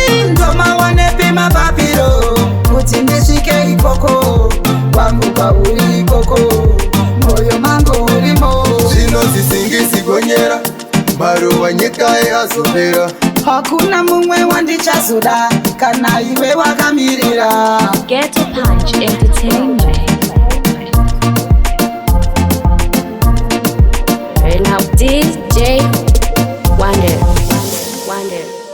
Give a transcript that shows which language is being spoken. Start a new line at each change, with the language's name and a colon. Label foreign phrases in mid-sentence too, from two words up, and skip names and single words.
Shona: Ndoma wanepi mapapiro? Kuti ndisvike ikoko. Wangu kwauri ikoko. Moyo mangu urimo. Zvino zvisingisi gonyera. Mbaro wenyika yazopera. Hakuna mumwe wandichazoda kana iwe wakamirira.
English: Get a punch entertainment. Turn up D J Wonder. Wonder.